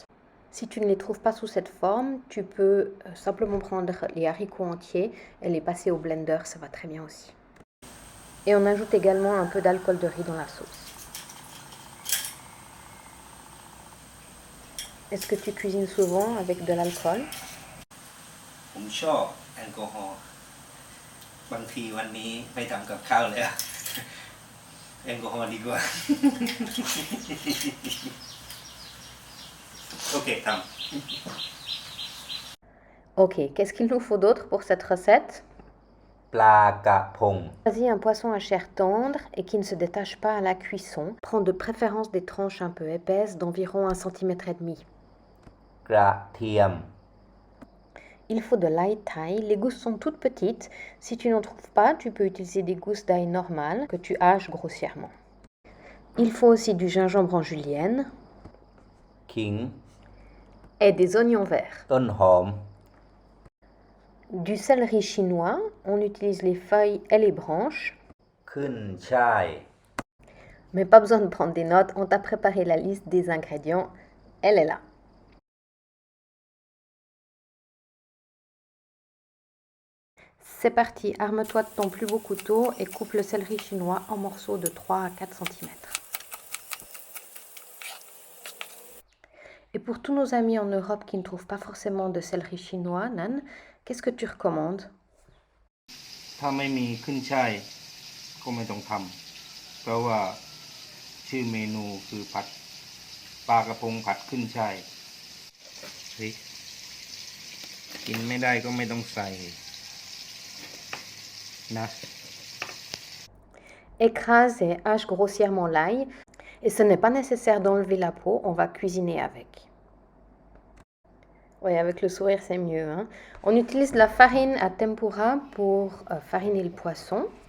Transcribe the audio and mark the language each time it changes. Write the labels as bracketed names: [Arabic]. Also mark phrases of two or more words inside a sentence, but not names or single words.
[French] Si tu ne les trouves pas sous cette forme, tu peux simplement prendre les haricots entiers et les passer au blender, ça va très bien aussi. Et on ajoute également un peu d'alcool de riz dans la sauce. Est-ce que tu cuisines souvent avec de l'alcool? [Thai] ผมชอบแอลกอฮอล์บางทีวันนี้ไม่ทำกับข้าวแล้ว แอลกอฮอล์ดีกว่า โอเคทำ [French] Ok, qu'est-ce qu'il nous faut d'autre pour cette recette? [Thai] ปลากระพง [French] Choisis un poisson à chair tendre et qui ne se détache pas à la cuisson. Prends de préférence des tranches un peu épaisses d'environ 1,5 cm. [Thai] กระเทียม [French] Il faut de l'ail thaï. Les gousses sont toutes petites. Si tu n'en trouves pas, tu peux utiliser des gousses d'ail normales que tu haches grossièrement. Il faut aussi du gingembre en julienne [Thai] ขิง [French] et des oignons verts. [Thai] ต้นหอม [French] Du céleri chinois, on utilise les feuilles et les branches. [Thai] ขึ้นช่าย [French] Mais pas besoin de prendre des notes, on t'a préparé la liste des ingrédients. Elle est là. C'est parti, arme-toi de ton plus beau couteau et coupe le céleri chinois en morceaux de 3 à 4 cm. Et pour tous nos amis en Europe qui ne trouvent pas forcément de céleri chinois, Nan, qu'est-ce que tu recommandes? [Thai] ถ้าไม่มีขึ้นช่ายก็ไม่ต้องทำเพราะว่าชื่อเมนูคือผัดปลากระพงผัดขึ้นช่ายพริกกินไม่ได้ก็ไม่ต้องใส่นะ [French] Écrase et hache grossièrement l'ail. Et ce n'est pas nécessaire d'enlever la peau, on va cuisiner avec. Oui, avec le sourire, c'est mieux. Hein? On utilise de la farine à tempura pour fariner le poisson.